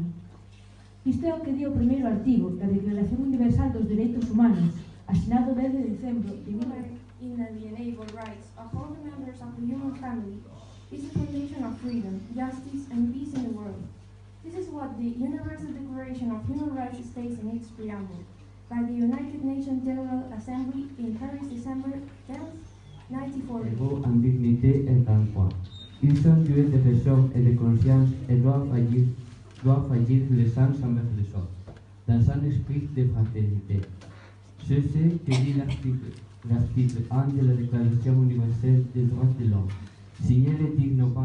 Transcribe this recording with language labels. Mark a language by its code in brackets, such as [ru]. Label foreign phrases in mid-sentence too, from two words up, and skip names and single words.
[gl] Isto é o que di o primeiro artigo da Declaración Universal dos Dereitos Humanos, asinado o 10 de decembro de [en] Inalienable rights of all the members of the human family is the foundation of freedom, justice, and peace in the world. This is what the Universal Declaration of Human Rights states in its preamble, by the United Nations General Assembly in Paris, December 10, 1940. [fr] Égaux en dignité et en droit. Ils sont doués de raison et de conscience et doivent agir les uns envers les autres, dans un esprit de fraternité. C'est ce que dit l'article 1 de la Déclaration universelle des droits de l'homme, signé le 10 novembre.